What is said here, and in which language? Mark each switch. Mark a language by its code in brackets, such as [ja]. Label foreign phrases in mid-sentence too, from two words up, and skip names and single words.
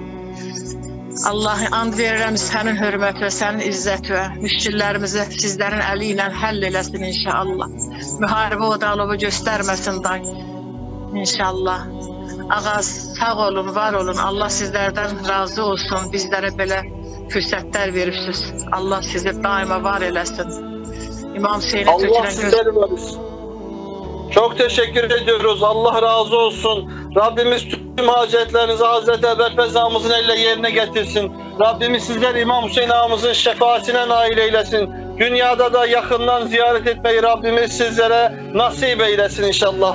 [az] Allah'a and verirəm sənin hörmətinə, sənin izzətinə, müşkillərimizi sizlərin əli ilə həll eləsin inşallah. Müharibə odalığı göstərməsin day, inşallah. Ağaz, sağ olun, var olun. Allah sizlərdən razı olsun. Bizlərə belə fürsətlər veribsiniz. Allah sizi daima var eləsin. [tr] İmam Hüseyin'e Allah sizleri var etsin. Çok teşekkür ediyoruz. Allah razı olsun. Rabbimiz tüm hacetlerinizi Hazreti Ebelfez ağamızın elle yerine getirsin. Rabbimiz sizler İmam Hüseyin ağamızın şefaatine nail eylesin. Dünyada da yakından ziyaret etmeyi Rabbimiz sizlere nasip eylesin inşallah.